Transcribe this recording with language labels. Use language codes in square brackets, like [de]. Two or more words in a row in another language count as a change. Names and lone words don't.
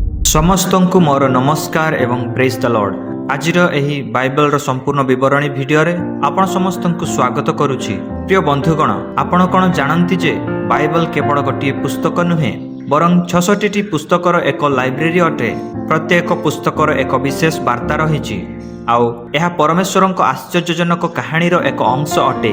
[or] ସମସ୍ତଙ୍କୁ ମୋର ନମସ୍କାର ଏବଂ [en] praise the Lord. [or] ଆଜିର ଏହି ବାଇବଲ ସମ୍ପୂର୍ଣ୍ଣ ବିବରଣୀ ଭିଡିଓ ରେ ଆପଣ ସମସ୍ତଙ୍କୁ ସ୍ୱାଗତ କରୁଛି। ପ୍ରିୟ ବନ୍ଧୁଗଣ, ଆପଣ କଣ ଜାଣନ୍ତି ଯେ ବାଇବଲ କେବଳ ଗୋଟେ ପୁସ୍ତକ ନୁହେଁ ବରଂ 66ଟି ପୁସ୍ତକର ଏକ ଲାଇବ୍ରେରୀ ଅଟେ। ପ୍ରତ୍ୟେକ ପୁସ୍ତକର ଏକ ବିଶେଷ ବାର୍ତ୍ତା ରହି ଆଉ ଏହା ପରମେଶ୍ୱରଙ୍କ ଆଶ୍ଚର୍ଯ୍ୟଜନକ କାହାଣୀର ଏକ ଅଂଶ ଅଟେ।